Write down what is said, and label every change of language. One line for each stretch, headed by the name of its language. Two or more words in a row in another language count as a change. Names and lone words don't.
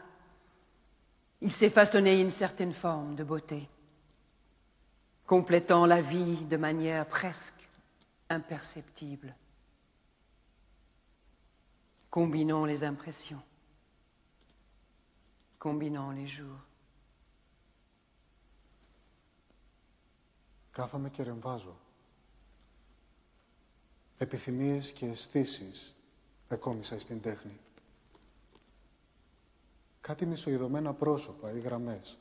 French: Il s'est façonné une certaine forme de beauté, complétant la vie de manière presque imperceptible. Combinons les impressions, combinons les jours.
Greek: Κάθομαι και ρεμβάζω. Επιθυμίες και αισθήσεις εκόμισα στην τέχνη. Κάτι μισοειδωμένα πρόσωπα ή γραμμές.